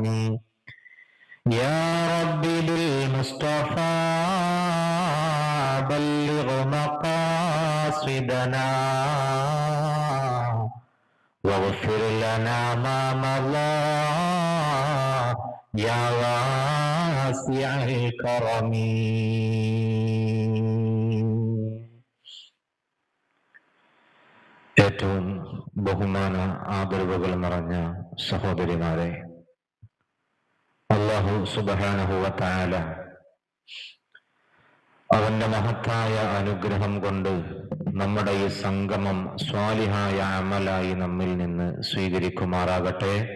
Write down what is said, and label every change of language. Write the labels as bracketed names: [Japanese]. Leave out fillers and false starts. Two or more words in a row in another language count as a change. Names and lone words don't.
[Arabic] يا رب بالمصطفى بلغ مقاصدنا واغفر لنا ما مضى يا واسع الكرم. [Malayalam] ഏറ്റവും ബഹുമാന ആദരവുകൾ നിറഞ്ഞ സഹോദരിമാരെ, [Arabic] الله سبحانه وتعالى [Malayalam] അവന്റെ മഹത്തായ അനുഗ്രഹം കൊണ്ട് നമ്മുടെ ഈ സംഗമം സ്വാലിഹായ അമലായി നമ്മിൽ നിന്ന് സ്വീകരിക്കുമാറാകട്ടെ.